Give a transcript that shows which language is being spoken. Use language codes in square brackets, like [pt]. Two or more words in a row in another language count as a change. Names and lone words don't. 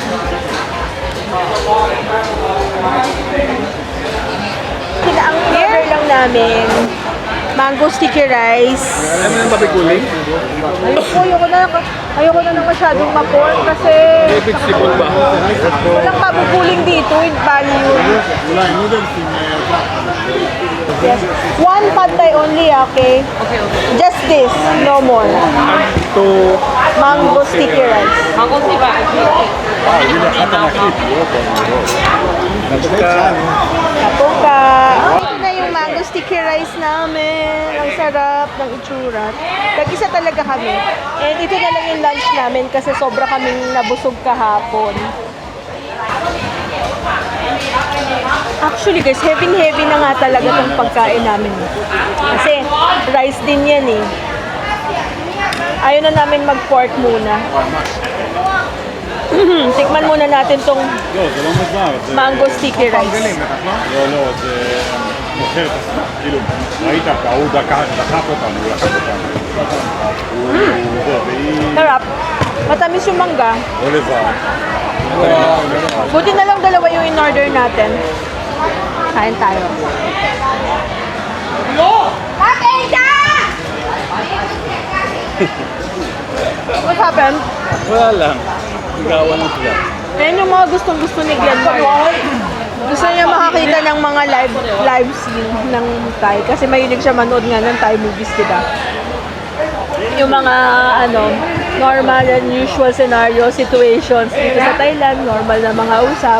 [tl] Ang order lang namin, [en] mango sticky rice. [tl] Alam mo yung papikuling? Ayoko na ng masyadong ma-pork kasi Vegetable ba? walang mabubuling dito [en] in value. [tl] Yes. [en] One pad thai only, okay? Just this, no more. To Mango sticky rice. [tl] Kapuka. Ito na yung [en] mango sticky rice [tl] namin. Ang sarap ng itsura. Tag-isa talaga kami. And ito na lang yung lunch namin kasi sobra kaming nabusog kahapon. [en] Actually guys, [tl] heavy na nga talaga itong pagkain namin. Kasi rice din yan eh. Ayaw na namin mag-pork muna. Tikman muna natin tong [en] mango sticky rice. [he] לא, זה מוכר, כאילו, ראית, ההוא דחף אותנו, הוא לקח אותנו. [tl] Sarap. Matamis yung mangga. [he] או לבד. [tl] Buti na lang dalawa yung in-order natin. Kain tayo. [en] What happened? [tl] wala lang. Sigawan lang sila. Ayan yung mga gustong-gusto ni Glenmark. Gusto niya makakita ng mga [en] live scene [tl] ng Thai. Kasi mahilig siya manood nga ng [en] Thai movies, [tl] diba? Yung mga, [en] normal and usual scenario, situations [tl] dito sa Thailand, normal na mga usap.